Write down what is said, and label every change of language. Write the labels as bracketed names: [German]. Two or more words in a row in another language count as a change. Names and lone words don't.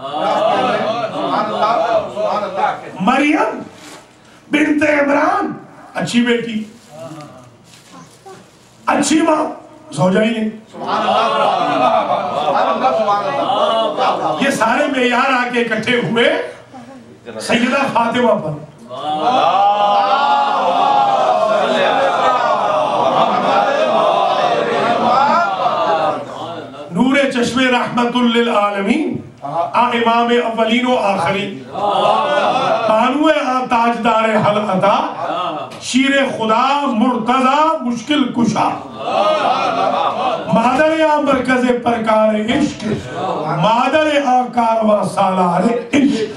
[Urdu] مریم بنت عمران اچھی بیٹی, اچھی ماں, زوجہ ہی نہیں. یہ سارے معیار آ کے اکٹھے ہوئے سیدہ فاطمہ پر. [Persian] نور چشم رحمت للعالمین, امام اولین و آخرین, بانو تاجدار حل عطا, شیر خدا مرتضی مشکل کشا, مادر مرکز پرکار عشق, مادر کارواں سالار عشق.